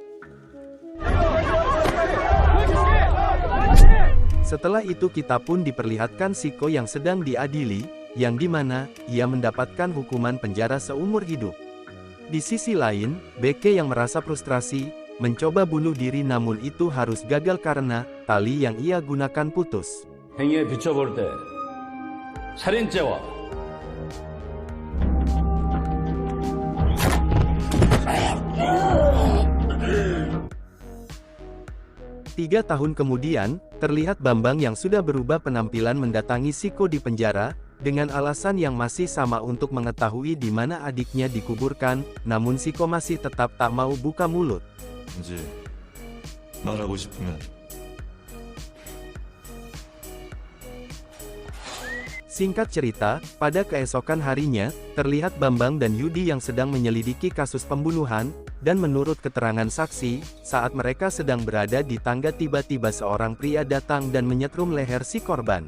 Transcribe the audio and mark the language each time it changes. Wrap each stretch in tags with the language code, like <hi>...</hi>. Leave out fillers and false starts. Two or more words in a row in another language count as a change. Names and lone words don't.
<id>Setelah itu kita pun diperlihatkan Siko yang sedang diadili, yang dimana, ia mendapatkan hukuman penjara seumur hidup. Di sisi lain, BK yang merasa frustrasi, mencoba bunuh diri namun itu harus gagal karena, tali yang ia gunakan putus.</id> <ko>행위에 비춰볼 때 살인죄와</ko> <id>3 tahun kemudian, terlihat Bambang yang sudah berubah penampilan mendatangi Siko di penjara, dengan alasan yang masih sama untuk mengetahui di mana adiknya dikuburkan, namun Siko masih tetap tak mau buka mulut.</id> <ko>이제 말하고 싶으면</ko> <id>Singkat cerita, pada keesokan harinya, terlihat Bambang dan Yudi yang sedang menyelidiki kasus pembunuhan, dan menurut keterangan saksi, saat mereka sedang berada di tangga tiba-tiba seorang pria datang dan menyetrum leher si korban.</id>